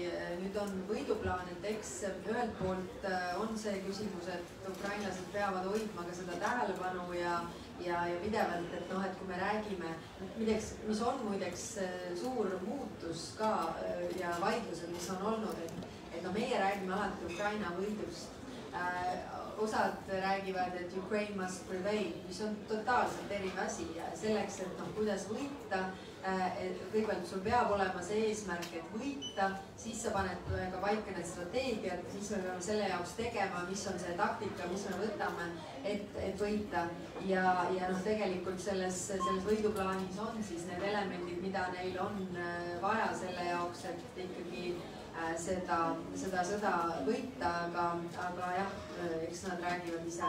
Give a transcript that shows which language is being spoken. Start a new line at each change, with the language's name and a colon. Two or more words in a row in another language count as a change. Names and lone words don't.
Estonian: Nüüd on võiduplaan, et eks ühelt poolt on see küsimus, et ukrainlased peavad hoidma ka seda tähelepanu ja pidevalt, et kui me räägime, mis on muideks suur muutus ka ja vaidlused, mis on olnud, et meie räägime alati Ukraina võidust. Osad räägivad, et
English: Ukraine must prevail,
Estonian: mis on totaalselt erinev asi ja selleks, et kuidas võita, kõigepealt sul peab olema see eesmärk, et võita, siis sa paned ka paika need strateegiad, siis me peame selle jaoks tegema, mis on see taktika, mis me võtame, et võita. Ja tegelikult selles võiduplaanis on siis need elemendid, mida neil on vaja selle jaoks, et ikkagi seda sõda võita, aga jah, eks nad räägivad ise.